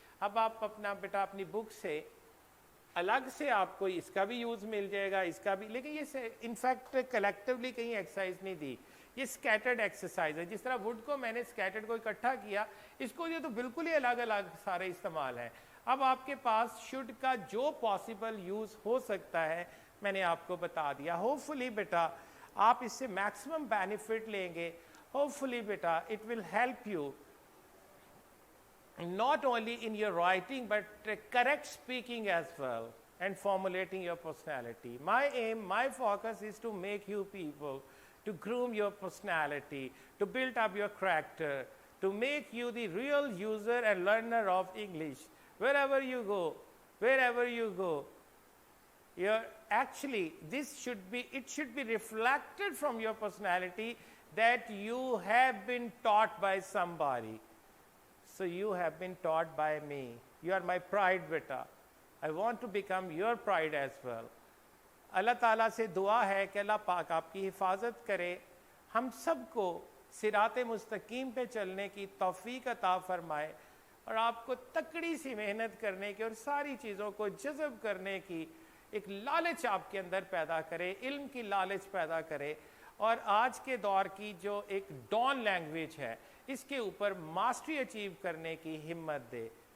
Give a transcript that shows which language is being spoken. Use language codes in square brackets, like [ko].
[ur] اب آپ اپنا بیٹا اپنی بک سے الگ سے آپ کو اس کا بھی یوز مل جائے گا, اس کا بھی, لیکن یہ انفیکٹ کلیکٹیولی کہیں ایکسرسائز نہیں دی, یہ اسکیٹرڈ ایکسرسائز ہے. جس طرح وڈ کو میں نے اسکیٹرڈ کو اکٹھا کیا, اس کو یہ تو بالکل ہی الگ الگ سارے استعمال ہیں. اب آپ کے پاس شوڈ کا جو پاسبل یوز ہو سکتا ہے میں نے آپ کو بتا دیا. ہوپ فلی بیٹا آپ اس سے میکسیمم بینیفٹ لیں گے. [en] Hopefully بیٹا it will help you not only in your writing but correct speaking as well, and formulating your personality. My aim, my focus is to make you people, to groom your personality, to build up your character, to make you the real user and learner of English. Wherever you go, you're actually, it should be reflected from your personality that you have been taught by somebody. So you have been taught by me. You are my pride beta. I want to become your pride as well. [ur] اللہ تعالیٰ سے دعا ہے کہ اللہ پاک آپ کی حفاظت کرے, ہم سب کو صراط مستقیم پہ چلنے کی توفیق عطا فرمائے, اور آپ کو تکڑی سی محنت کرنے کی اور ساری چیزوں کو جذب کرنے کی ایک لالچ آپ کے اندر پیدا کرے, علم کی لالچ پیدا کرے, اور آج کے دور کی جو ایک ڈان لینگویج ہے اس کے اوپر ماسٹری اچیو کرنے کی ہمت دے.